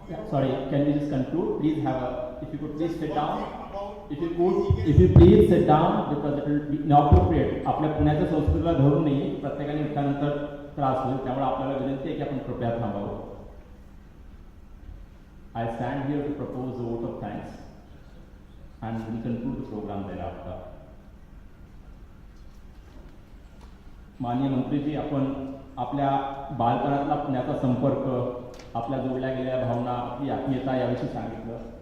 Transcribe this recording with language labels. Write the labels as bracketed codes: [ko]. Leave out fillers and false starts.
[en] Sorry, can we just conclude? Please have a, if you could please sit down. If you please sit down, because it will be inappropriate. [mr] आपल्या पुण्याच्या संस्कृतीला धरून नाही, प्रत्येकाने उठल्यानंतर त्रास होईल, त्यामुळे आपल्याला विनंती आहे की आपण कृपया थांबावं. [en] I stand here to propose a vote of thanks and will conclude the program thereafter. [mr] माननीय मंत्रीजी, आपण आपल्या बालपणातला पुण्याचा संपर्क, आपल्या जोडल्या गेलेल्या भावना, आपली आत्मीयता याविषयी सांगितलं.